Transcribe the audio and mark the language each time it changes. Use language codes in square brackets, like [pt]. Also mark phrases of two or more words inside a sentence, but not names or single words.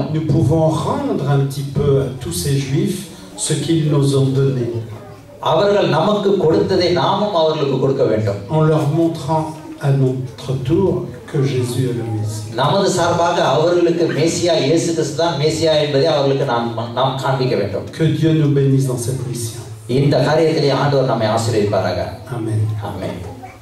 [fr] nous pouvons rendre un petit peu à tous ces juifs ce qu'ils nous ont donné. [ta] அவர்கள் நமக்கு கொடுத்ததை நாமும் அவர்களுக்கு கொடுக்க வேண்டும். [fr] En leur montrant à notre tour que Jésus est le Messie. [ta] நமது சார்பாக அவர்களுக்கு மேசியா இயேசு கிறிஸ்து தான் மேசியா என்பதை அவர்களுக்கு நாம் காண்பிக்க வேண்டும். [fr] Que Dieu nous bénisse dans cette mission. [ta] இந்த காரியத்திலே ஆண்டவர் நம்மை ஆசீர்வதிப்பாராக. [fr] Amen. [ta] ஆமென்.